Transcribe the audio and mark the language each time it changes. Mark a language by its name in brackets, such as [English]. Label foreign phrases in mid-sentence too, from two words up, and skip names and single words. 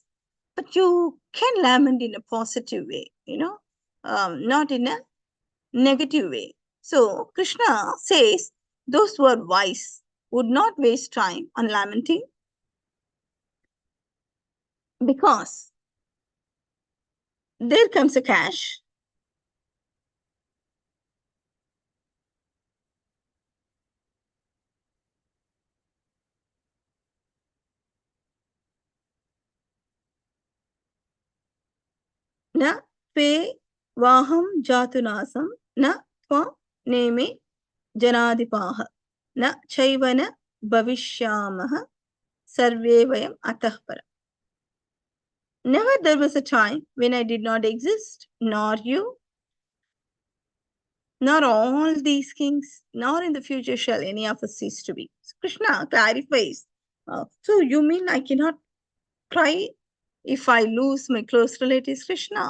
[English] But you can lament in a positive way, not in a negative way. So Krishna says those who are wise would not waste time on lamenting, because there comes a cash. [Sanskrit] न पे वहम् जतुनसम् न त्व नेमे जनदिपह न चैवन भविष्यामः सर्वे वयम् अतः परम्. [English] Never there was a time when I did not exist, nor you, nor all these kings, nor in the future shall any of us cease to be. So Krishna clarifies. So you mean I cannot cry if I lose my close relatives, Krishna?